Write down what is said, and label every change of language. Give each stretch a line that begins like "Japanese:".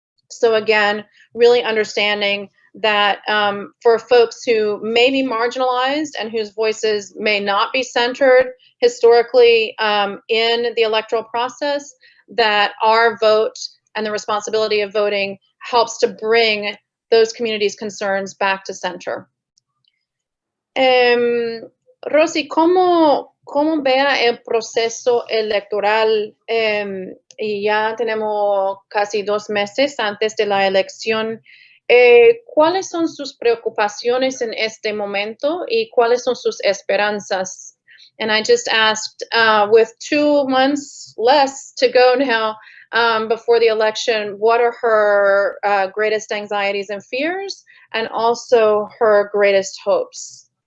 English: So again, really understanding that for folks who may be marginalized and whose voices may not be centered historically in the electoral process, that our vote and the responsibility of voting helps to bring those communities' concerns back to center.
Spanish: Rosy, ¿cómo vea el proceso electoral? Y ya tenemos casi 2 meses antes de la elección. ¿Cuáles son sus preocupaciones en este momento y cuáles son sus esperanzas?
English: And I just asked, with 2 months less to go now before the election, what are her greatest anxieties and fears, and also her greatest hopes?